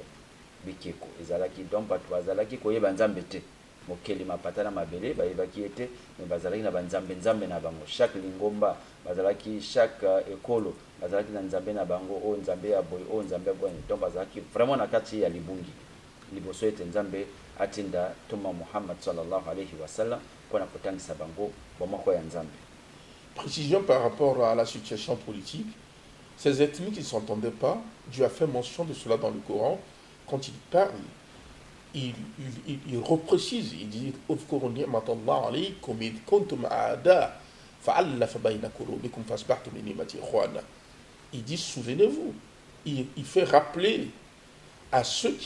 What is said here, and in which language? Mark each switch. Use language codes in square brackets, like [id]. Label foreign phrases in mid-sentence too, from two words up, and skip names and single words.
[ln] Bikeko ezalaki donc bato bazalaki koyeba nzambe te, mokeli mapata na mabele bayebaki ete, me bazalaki na banzambe nzambe na bango. Chaque lingomba bazalaki, chaque ekolo bazalaki na nzambe na bango, oyo nzambe ya boy, oyo nzambe ya boy. Donc bazalaki vraiment na kati ya libungi liboso ete nzambe atinda toma Muhammad [ar] صلى الله عليه وسلم [ln] pour kotangisa bango bomoko ya nzambe. [fr] Précision par rapport à la situation politique. Ces ethnies qui ne s'entendaient pas, Dieu a fait mention de cela dans le Coran. Quand il parle, il reprécise, il dit il dit souvenez-vous, il fait rappeler à ceux qui